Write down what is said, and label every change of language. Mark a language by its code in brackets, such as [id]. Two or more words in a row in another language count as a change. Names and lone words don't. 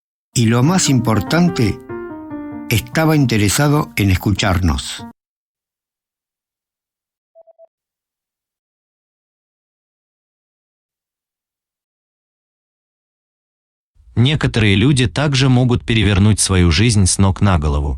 [es] Y lo más importante, estaba interesado en escucharnos. [ru] Некоторые люди также могут перевернуть свою жизнь с ног на голову.